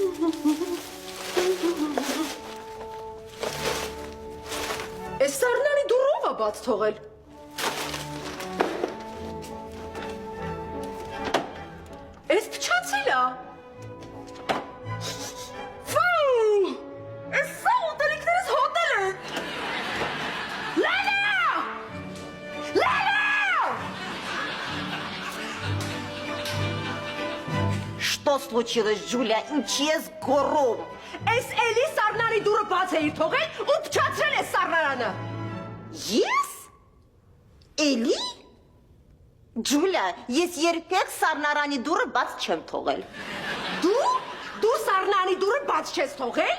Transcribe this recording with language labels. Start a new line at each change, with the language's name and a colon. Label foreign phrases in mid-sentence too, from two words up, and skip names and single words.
Armenian: Այս սառնարի դուռը ով է բաց թողել։ Այս փչացել է։ Ֆու! Այս սա ուտելիքներս հոտել են։ Լելա! Լելա!
Russian: Что случилось, Джулия?
Armenian: Ինչի ես գոռում։ Այս էլի սառնարի դուռը բաց էիր թողել ու փչացրել ես սառնարանը։ Ես? Էլի? Ջուլիա, ես երբեք սառնարանի դուռը բաց չեմ թողել։ Դու սառնարանի դուռը բաց չես թողել։